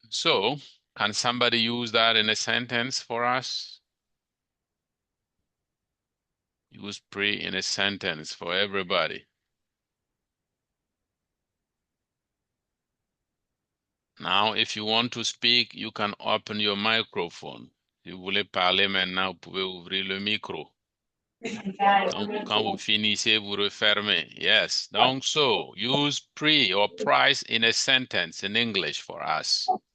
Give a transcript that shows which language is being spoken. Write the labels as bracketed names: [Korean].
[English] So, can somebody use that in a sentence for us? Use prix in a sentence for everybody. Now, if you want to speak, you can open your microphone. [French] Si vous voulez parler maintenant, vous pouvez ouvrir le micro. Quand vous finissez, vous refermez. [English] Yes. Donc, so, use pre or price in a sentence in English for us.